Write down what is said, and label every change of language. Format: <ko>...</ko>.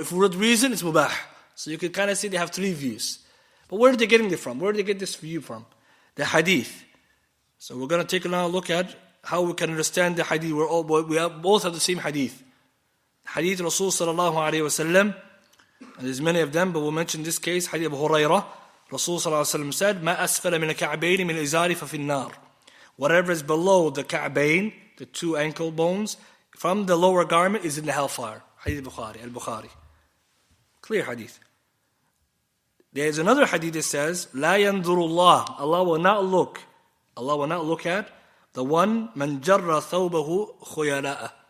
<en>If with reason, it's mubah. So you can kind of see they have three views. But where are they getting it from? Where do they get this view from? The hadith. So we're going to take a look at how we can understand the hadith. We both have the same hadith. Hadith Rasul sallallahu alayhi wa sallam, and there's many of them, but we'll mention this case, hadith Abu Hurairah.</en> <ar>Rasul sallallahu alayhi wa sallam</ar> <en>said,</en> <ar>مَا أَسْفَلَ مِنَ كَعْبَيْنِ مِنْ الْإِزَارِ فَفِي النَّارِ.</ar> <en>Whatever is below the ka'bayn, the two ankle bones, from the lower garment is in the hellfire. Hadith Al-Bukhari. Clear hadith. There is another hadith that says,</en> <ar>لا ينظر الله.</ar> <en>Allah will not look at the one</en> <ar>مَنْ جَرَّ ثَوْبَهُ خُيَلَاءَ.</ar>